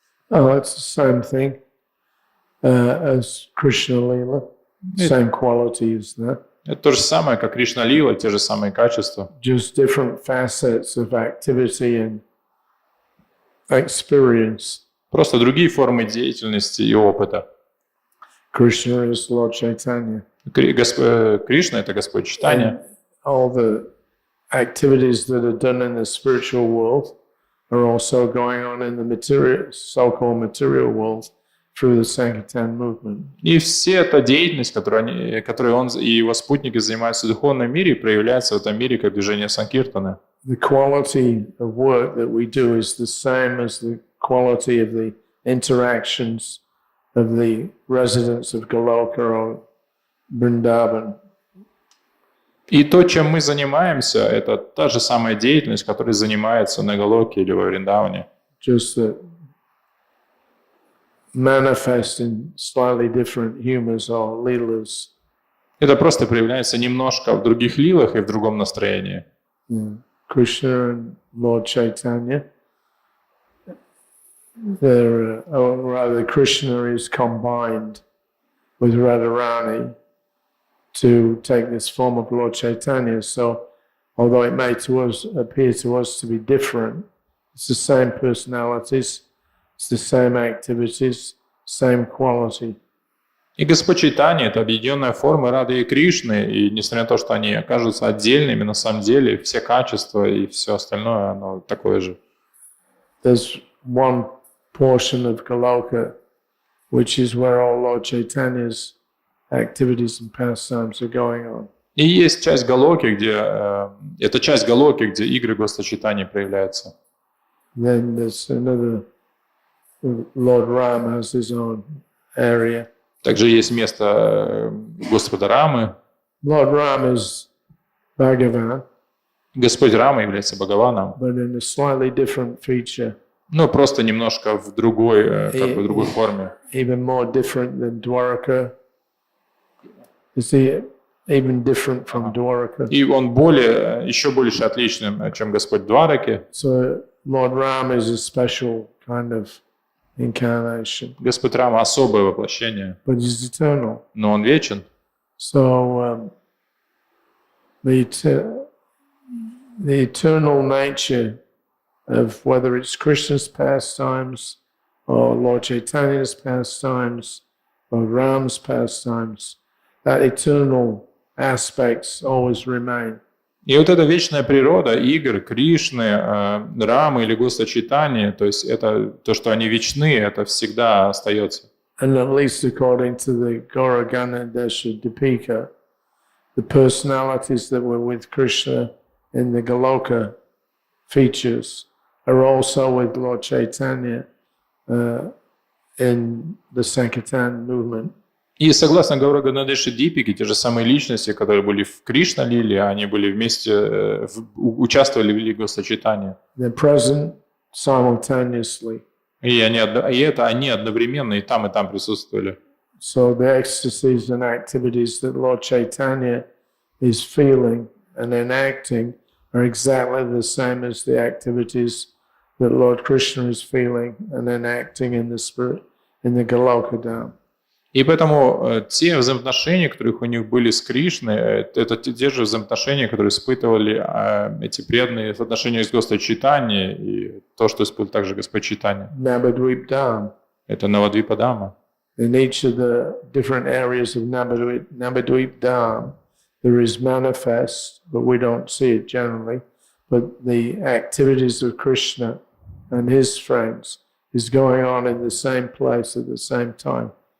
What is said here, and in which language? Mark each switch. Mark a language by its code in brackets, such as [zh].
[en] Oh, it's the same thing as Krishna Lila. Same qualities there. [ru] Это то же самое, как Кришна-лила, те же самые качества. [en] Just different facets of activity and experience. [ru] Просто другие формы деятельности и опыта. [en] Krishna is Lord Chaitanya. [ru] Кришна — это Господь Чайтанья. [en] All the activities that are done in the spiritual world are also going on in the material, so-called material world through the Sankirtan movement. [ru] И вся эта деятельность, которой он и его спутники занимаются в духовном мире, проявляется в этом мире как движение Санкиртаны. [en] The quality of work that we do is the same as the quality of the interactions of the residents of Goloka or Vrindavan. [ru] И то, чем мы занимаемся, это та же самая деятельность, которой занимается на Галоке или во Вриндаване. [en] Just that manifest in slightly different humors or leelas. [ru] Это просто проявляется немножко в других лилах и в другом настроении. [en] Krishna and Lord Chaitanya, or rather Krishna is combined with Radharani to take this form of Lord Chaitanya. So although it may appear to us to be different, it's the same personalities, it's the same activities, same quality. [ru] И Господь Чайтанья — это объединенная форма Рады и Кришны, и несмотря на то, что они окажутся отдельными, на самом деле все качества и все остальное, оно такое же. [en] There's one portion of Goloka, which is where all Lord Chaitanya's activities and pastimes are going on. [ru] И есть часть Галоки, это часть Галоки, где игры Господа Чайтаньи проявляются. [en] Then there's another, Lord Ram has his own area. [ru] Также есть место Господа Рамы. [en] Lord Ram is Bhagavan, [ru] Господь Рама является Бхагаваном, [en] but in a slightly different feature, [ru] но просто немножко в другой, как бы в другой форме. [en] even more different than Dwaraka. Is he even different from Dwaraka? [ru] И он еще больше отличным, чем Господь Двараки. [en] So Lord Ram is a special kind of incarnation, [ru] Господь Рама — особое воплощение, [en] but he's eternal. [ru] но он вечен. [en] So the eternal nature of whether it's Krishna's pastimes or Lord Chaitanya's pastimes or Ram's pastimes, that eternal aspects always remain. [ru] И вот эта вечная природа игр Кришны, Рамы или Господа Чайтаньи, то есть это то, что они вечны, это всегда остается. [en] And at least according to the Gauragana-desha Dipika, the personalities that were with Krishna in the Goloka features are also with Lord Chaitanya in the Sankirtan movement. [ru] И согласно Гаурагана-деши Дипике, те же самые личности, которые были в Кришна-лиле, они были вместе, участвовали в лиле Господа Чайтаньи. [en] They're present simultaneously. [ru] И они одновременно и там присутствовали. [en] So the ecstasies and activities that Lord Chaitanya is feeling and enacting are exactly the same as the activities that Lord Krishna is feeling and enacting in the spirit, in the Golokadam. [ru] И поэтому те взаимоотношения, которые у них были с Кришной, это те же взаимоотношения, которые испытывали эти преданные в отношениях с Господом Чайтаньей, и то, что испытывал также Господь Чайтанья. [en] Navadvipdam. [ru] Это Навадвипадама. [en] In each of the different areas of Navadvipdam, there is manifest, but we don't see it generally, but the activities of Krishna and his friends is going on in the same place at the same time.